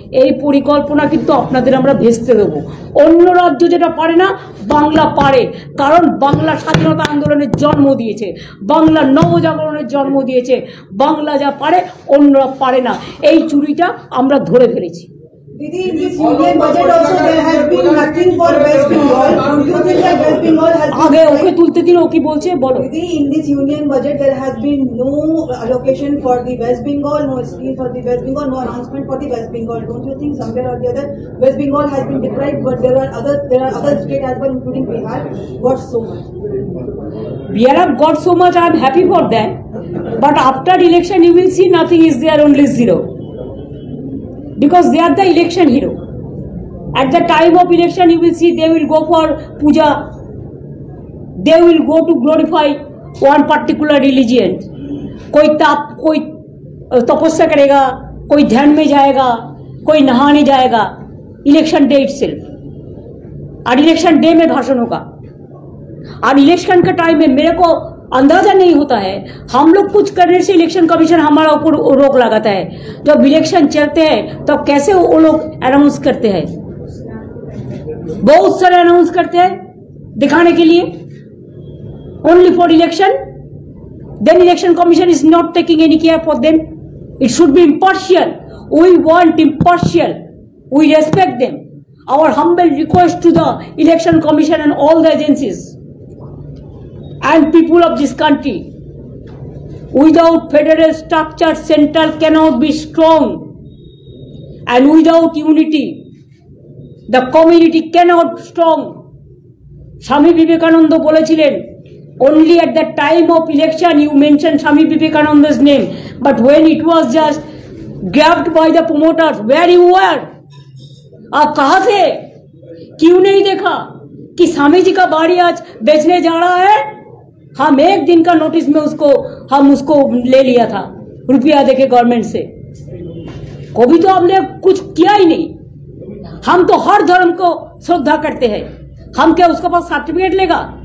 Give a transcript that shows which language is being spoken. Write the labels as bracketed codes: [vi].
[bn] এই পরিকল্পনা কিন্তু আপনাদের আমরা ভেস্তে দেবো। অন্য রাজ্য যেটা পারে না, বাংলা পারে, কারণ বাংলা স্বাধীনতা আন্দোলনের জন্ম দিয়েছে, বাংলা নবজাগরণের জন্ম দিয়েছে। বাংলা যা পারে অন্যরা পারে না, এই চুরিটা আমরা ধরে ফেলেছি। [en] Didi, in this union budget also there has been nothing for West Bengal. Do you think that West Bengal has been... [bn] আগে ওকে তুলতে দিন, ও কি বলছে বলো। [en] Didi, in this union budget there has been no allocation for the West Bengal, no scheme for the West Bengal, no announcement for the West Bengal. Don't you think somewhere or the other West Bengal has been deprived, but there are other states as well, including Bihar, got so much? Bihar have got so much, I am happy for that. But after election you will see nothing is there, only zero. Because they are the election hero. At the time of election you will see they will go for puja, they will go to glorify one particular religion. [hi] कोई तपस्या करेगा, कोई ध्यान में जाएगा, कोई नहाने जाएगा, [en] Election day itself. [hi] और इलेक्शन डे में भाषण होगा, और इलेक्शन के टाइम में मेरे को अंदाजा नहीं होता है, हम लोग कुछ करने से इलेक्शन कमीशन हमारा ऊपर रोक लगाता है। जब इलेक्शन चलते हैं तब कैसे वो लोग अनाउंस करते हैं, बहुत सारे अनाउंस करते हैं दिखाने के लिए, [en] Only for election. Then election commission is not taking any care for them. It should be impartial. We want impartial, we respect them. Our humble request to the election commission and all the agencies and people of this country, without federal structure central cannot be strong, and without unity the community cannot strong. Swami Vivekananda [bn] বলেছিলেন, [en] only at the time of election you mention Swami Vivekananda's name, but when it was just grabbed by the promoters, where you were, [hi] आप कहाँ थे? क्यों नहीं देखा कि स्वामी जी का बाड़ी आज बेचने जा रहा है? हम एक दिन का नोटिस में हम उसको ले लिया था रुपया देके गवर्नमेंट से। कभी तो हमने कुछ किया ही नहीं। हम तो हर धर्म को श्रद्धा करते हैं, हम क्या उसके पास सर्टिफिकेट लेगा?